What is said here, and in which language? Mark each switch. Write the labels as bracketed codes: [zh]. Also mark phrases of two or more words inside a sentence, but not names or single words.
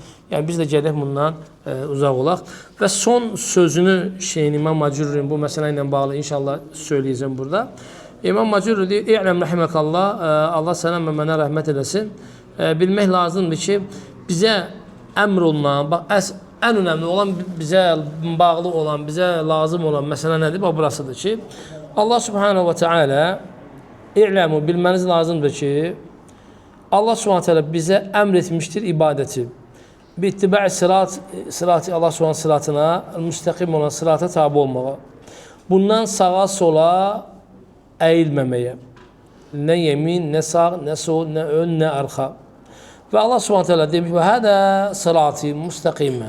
[az] Yəni biz də gələk bundan uzaq olaq. Və son sözünü İmam Macurri'nin bu məsələ ilə bağlı inşallah söyləyəcəm burada. İmam Macurri deyir, [ar] اعلم رحمك الله, [az] Allah sənə və mənə rəhmət eləsin. Bilmək lazımdır ki, bizə əmr olunan, ən önəmli olan, bizə bağlı olan, bizə lazım olan məsələ nədir? Bax, burasıdır ki, [ar] الله سبحانه وتعالى [az] İ'ləmu, bilməniz lazımdır ki, [ar] الله سبحانه وتعالى [az] bizə əmr etmişdir ibadəti. [ar] باتباع صراط, [az] Allah subhanahu sıratına, müstəqim olan sırata tabi olmağa. Bundan sağa sola əyilməməyə. Nə yemin, nə sağ, nə sol, nə ön, nə arxa. Və [ar] الله سبحانه تعالى [az] demiş, [ar] وهذا صراطي مستقيما.